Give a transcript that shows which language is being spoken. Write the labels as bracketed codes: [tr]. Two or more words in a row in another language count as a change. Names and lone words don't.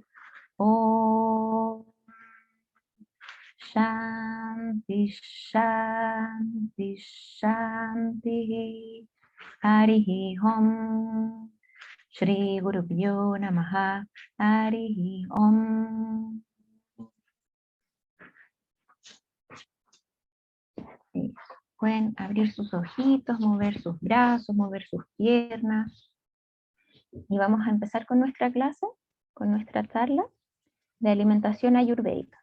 [sa] ॐ शान्ति शान्ति शान्ति. हरिः ॐ। श्री गुरुभ्यो नमः. हरिः ॐ. [es] Pueden abrir sus ojitos, mover sus brazos, mover sus piernas. Y vamos a empezar con nuestra clase, con nuestra charla de alimentación ayurvédica.